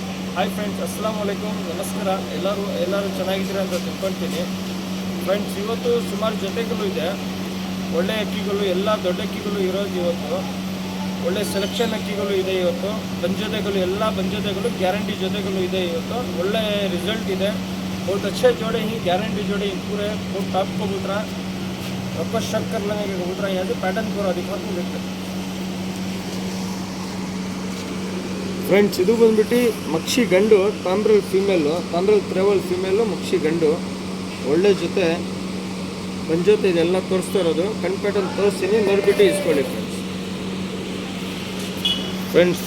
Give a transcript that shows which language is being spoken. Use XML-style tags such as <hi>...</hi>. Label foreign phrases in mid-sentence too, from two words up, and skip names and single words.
<en>Hi friends,</en> <ar>السلام عليكم,</ar> <kn>ನಮಸ್ಕಾರ. ಎಲ್ಲರೂ ಚೆನ್ನಾಗಿದ್ದೀರಾ ಅಂತ ತಿಳ್ಕೊಳ್ತೀನಿ. ಫ್ರೆಂಡ್ಸ್, ಇವತ್ತು ಸುಮಾರು ಜೊತೆಗಳು ಇದೆ. ಒಳ್ಳೆ ಅಕ್ಕಿಗಳು, ಎಲ್ಲ ದೊಡ್ಡ ಅಕ್ಕಿಗಳು ಇರೋದು ಇವತ್ತು. ಒಳ್ಳೆ ಸೆಲೆಕ್ಷನ್ ಅಕ್ಕಿಗಳು ಇದೆ ಇವತ್ತು. ಬಂಜೊತೆಗಳು, ಎಲ್ಲ ಬಂಜೊತೆಗಳು ಗ್ಯಾರಂಟಿ ಜೊತೆಗಳು ಇದೆ ಇವತ್ತು. ಒಳ್ಳೆ ರಿಸಲ್ಟ್ ಇದೆ.</kn> <hi>बहुत अच्छे जोड़े ही गारंटी जोड़े ही पूरे बहुत टॉप कबूतरा आपको शक कर लेने के कबूतरा यहाँ से पैटर्न पूरा दिखाता हूँ, देखते ಫ್ರೆಂಡ್ಸ್.</hi> <kn>ಇದು ಬಂದ್ಬಿಟ್ಟು ಮಕ್ಷಿ ಗಂಡು, ತಾಮ್ರಲ್ ಫೀಮೇಲು, ತಾಮ್ರಲ್ ಟ್ರಾವೆಲ್ ಫೀಮೇಲು, ಮಕ್ಷಿ ಗಂಡು. ಒಳ್ಳೆ ಜೊತೆ ಬಂಜೊತೆ ಇದೆಲ್ಲ ತೋರಿಸ್ತಾ ಇರೋದು. ಕಣ್ ಪ್ಯಾಟರ್ನ್ ತೋರಿಸ್ತೀನಿ, ನೋಡಿಬಿಟ್ಟು ಇಸ್ಕೊಳ್ಳಿ ಫ್ರೆಂಡ್ಸ್.</kn>